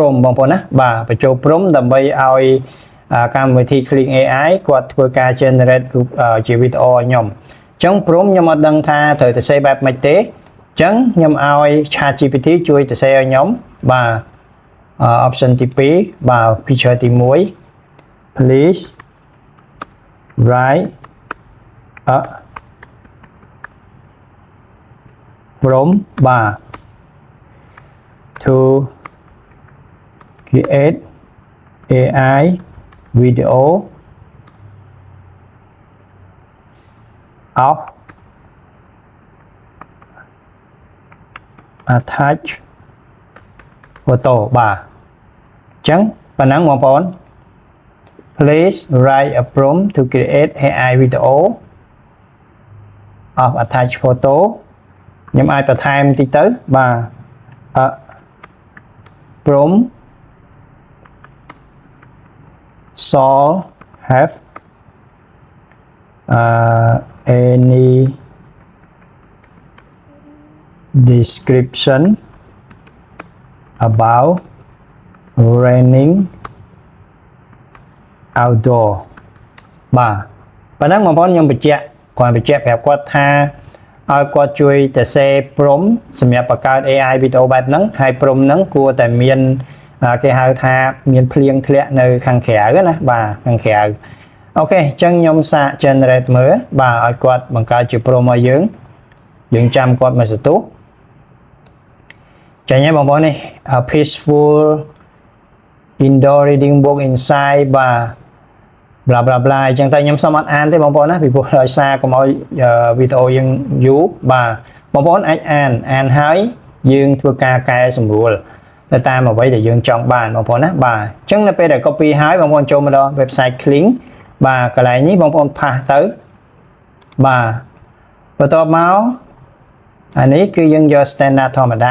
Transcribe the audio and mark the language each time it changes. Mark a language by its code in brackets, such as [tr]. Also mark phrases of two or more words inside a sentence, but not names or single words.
[km] មបងប្អូនណាបាទបញ្ចូលព្រមដើម្បីឲ្យកម្មវិធី Kling AI គាត់ធ្វើការ generate រូបជាវីដេអូឲ្យខ្ញុំអញ្ចឹងព្រមខ្ញុំអត់ដឹងថាត្រូវទៅសេបែបម៉េចទេអញ្ចឹងខ្ញុំឲ្យ ChatGPT ជួយទៅសេឲ្យខ្ញុំបាទ option ទី2បាទ picture ទី1 [en] please write a [km] prompt បាទ [en] to create AI video of attach photo [km] បាទអញ្ចឹងប៉ុណ្ណឹងបងប្អូន [en] please write a prompt to create AI video of attach photo [km] ខ្ញុំអាចបន្ថែមតិចទៅបាទ [en] prompt shall have any description about raining outdoor [km] បាទប៉ុណ្ណឹងបងប្អូនខ្ញុំបញ្ជាក់ប្រាប់គាត់ថាឲ្យគាត់ជួយទៅសេព្រមសម្រាប់បង្កើត AI វីដេអូបែបហ្នឹងហើយព្រមហ្នឹងគួរតែមានគេហៅថាមានភ្លៀងធ្លាក់នៅខាងក្រៅណាបាទខាងក្រៅអូខេអញ្ចឹងខ្ញុំសាក generate មើលបាទឲ្យគាត់បង្កើតជាព្រមឲ្យយើងចាំគាត់ មកសន្ទុះចាញ់បងប្អូននេះ [en] a peaceful indoor reading book inside [km] បាទ [en] bla bla bla [km] អញ្ចឹងតែខ្ញុំសូមអត់អានទេបងប្អូនណាពីព្រោះដោយសារកុំឲ្យវីដេអូយើងយូរបាទបងប្អូនអាចអានហើយយើងធ្វើការកែសម្រួលទៅតាមអ្វី ដែលយើងចង់បានបងប្អូនណាបាទអញ្ចឹងនៅពេលដែល copy ហើយបងប្អូនចូលមកដល់ website Kling បាទកន្លែងនេះបងប្អូនផាសទៅបាទបន្ទាប់មកអានេះគឺយើងយក standard ធម្មតា